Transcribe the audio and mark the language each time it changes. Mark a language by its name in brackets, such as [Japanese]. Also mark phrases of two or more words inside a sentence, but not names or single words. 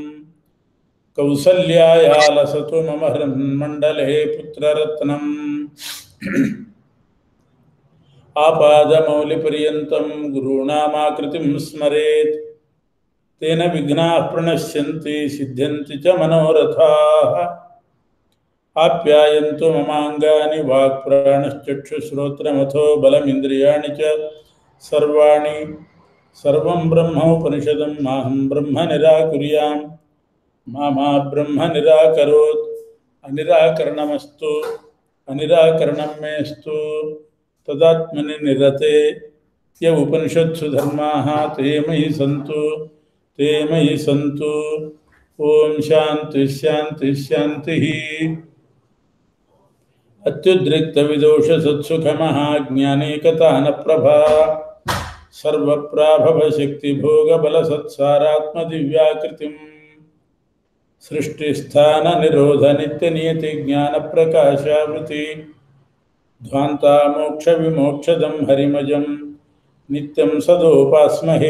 [Sanskrit] ಕೌಸಲ್ಯಾಯಾಲಸತು ಮಮ ಹೃನ್ಮಂಡಲೇ ಪುತ್ರರತ್ನಂ ಆಪಾದಮೌಲಿಪರ್ಯಂತಂ ಗುರುಣಾಮಾಕೃತಿಂ ಸ್ಮರೇತ್ ತೇನ ವಿಘ್ನಾಃ ಪ್ರಣಶ್ಯಂತಿ ಸಿದ್ಧ್ಯಂತಿ ಚ ಮನೋರಥಾಃ. ಆಪ್ಯಾಯಂತು ಮಮಾಂಗಾನಿ ವಾಕ್ ಪ್ರಾಣಶ್ಚಕ್ಷುಶ್ರೋತ್ರಮಥೋ ಬಲಮಿಂದ್ರಿಯಾಣಿ ಚ ಸರ್ವಾಣಿ ಸರ್ವಂ ಬ್ರಹ್ಮೋಪನಿಷದಂ ಮಾಹಂ ಬ್ರಹ್ಮ ನಿರಾಕುರ್ಯಾಂ ಮಾ ಬ್ರಹ್ಮ ನಿರಾಕರೋತ್. ಅನಿರಾಕರಣಮಸ್ತು ಅನಿರಾಕರಣಂ ಮೇಸ್ತು. ತದಾತ್ಮನಿ ನಿರತೆ ಯ ಉಪನಿಷತ್ಸು ಧರ್ಮಾಃ ತೇ ಮಯಿ ಸಂತು. ಓಂ ಶಾಂತಿ ಶಾಂತಿ ಶಾಂತಿ. ಅತ್ಯುದ್ರಿಕ್ತ ವಿದೋಷ ಸತ್ಸುಖಮಃ ಜ್ಞಾನೇಕತಾನ ಪ್ರಭಾ ಸರ್ವಪ್ರಾಭವ ಶಕ್ತಿ ಭೋಗ ಬಲ ಸತ್ಸಾರಾತ್ಮ ದಿವ್ಯಾಕೃತಿಂ ಸೃಷ್ಟಿಸ್ಥಾನ ನಿರೋಧ ನಿತ್ಯ ನಿಯತಿ ಜ್ಞಾನ ಪ್ರಕಾಶಾವೃತಿ ಧ್ವಾಂತ ಮೋಕ್ಷ ವಿಮೋಕ್ಷದಂ ಹರಿಮಜಂ ನಿತ್ಯಂ ಸದೋಪಾಸ್ಮಹೇ.